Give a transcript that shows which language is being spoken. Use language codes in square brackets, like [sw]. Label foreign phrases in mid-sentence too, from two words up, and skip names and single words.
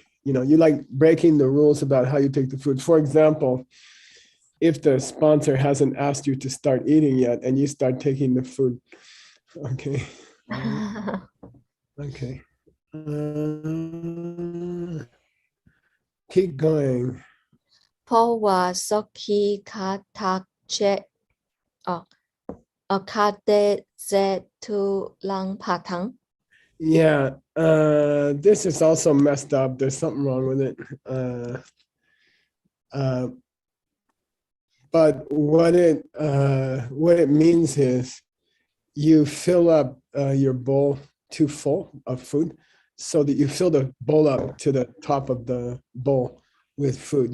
[en] You like breaking the rules about how you take the food. For example, if the sponsor hasn't asked you to start eating yet and you start taking the food. Okay. Okay. Keep going. Po wa soki ka tak che ka de ze tu lang pa tang. Yeah, this is also messed up. There's something wrong with it. But what it means is you fill up your bowl too full of food, so that you fill the bowl up to the top of the bowl with food.